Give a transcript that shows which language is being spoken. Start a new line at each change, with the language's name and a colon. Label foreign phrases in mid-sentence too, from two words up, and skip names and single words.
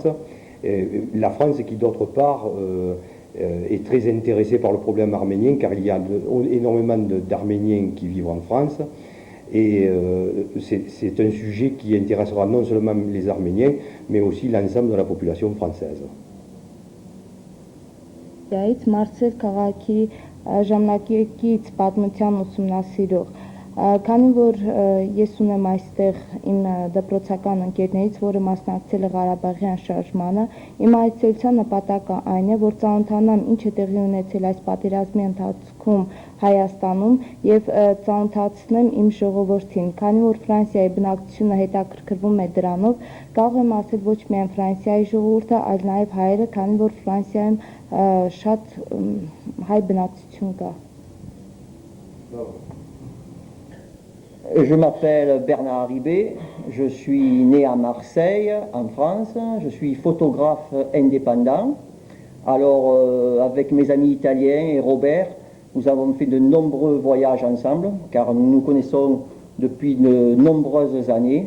French: La France qui d'autre part est très intéressée par le problème arménien car il y a énormément d'Arméniens qui vivent en France et c'est un sujet qui intéressera non seulement les Arméniens mais aussi l'ensemble de la population française.
Armenian: Մարսել քաղաքի ժամանակից պատմության ուսումնասիրող Քանի որ ես ունեմ այստեղ իմ դպրոցական ընկերներից, որը մասնակցել է Ղարաբաղյան շարժմանը, իմ այցելության նպատակը այն է, որ ծանոթանամ ինչ է տեղի ունեցել այս պատերազմի ընթացքում Հայաստանում և ծանոթացնեմ իմ ժողովրդին։ Քանի որ Ֆրանսիայի բնակչությունը հետաքրքրվում է դրանով, կարող եմ ասել ոչ միայն Ֆրանսիայի ժողովուրդը, այլ նաև հայերը, քանի որ Ֆրանսիայում շատ հայ բնակչություն կա։
French: Je m'appelle Bernard Ribé, je suis né à Marseille, en France, je suis photographe indépendant. Alors, avec mes amis italiens et Robert, nous avons fait de nombreux voyages ensemble, car nous nous connaissons depuis de nombreuses années.